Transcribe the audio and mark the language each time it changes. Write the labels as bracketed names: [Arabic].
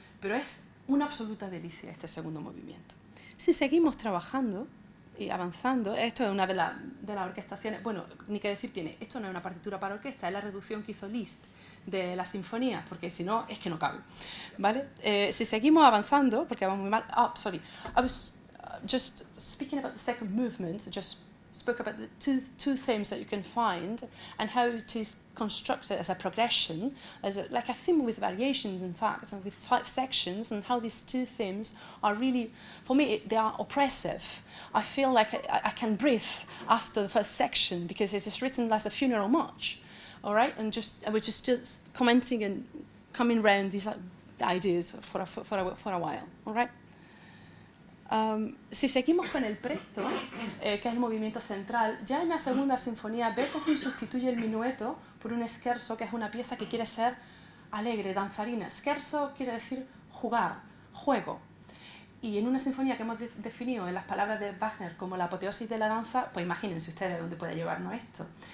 [Spanish] Pero es una absoluta delicia este segundo movimiento. Si seguimos trabajando y avanzando, esto es una de las orquestaciones, bueno, ni que decir tiene, esto no es una partitura para orquesta, es la reducción que hizo Liszt de la sinfonía, porque si no, es que no cabe, ¿vale? Si seguimos avanzando, porque vamos muy mal, [English] sorry, I was just speaking about the second movement, just spoke about the two themes that you can find and how it is constructed as a progression, like a theme with variations, in fact, and with 5 sections, and how these two themes are really, for me, they are oppressive. I feel like I can breathe after the first section because it is written as a funeral march, all right? And we're just commenting and coming around these ideas for a while, all right? [Spanish] Si seguimos con el presto, que es el movimiento central, ya en la segunda sinfonía Beethoven sustituye el minueto por un scherzo, que es una pieza que quiere ser alegre, danzarina. Scherzo quiere decir jugar, juego. Y en una sinfonía que hemos definido en las palabras de Wagner como la apoteosis de la danza, pues imagínense ustedes dónde puede llevarnos esto.